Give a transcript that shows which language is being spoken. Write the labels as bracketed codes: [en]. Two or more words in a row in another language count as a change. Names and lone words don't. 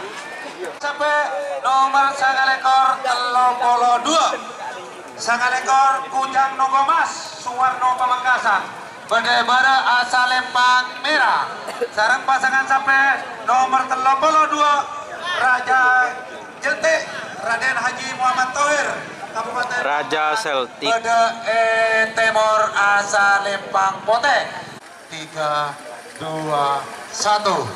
[id] Sampai nomor [mad] sangalekor 32 sangalekor Kujang Nogomas Suwarno Pamekasan Bendebara Asalempang merah. [id] Sekarang pasangan sampai nomor 32 Raja Jeltik Raden Haji Muhammad Thohir Kabupaten Raja Celtic. [mad] Bede Temor Asalempang Pote. 3, 2, 1.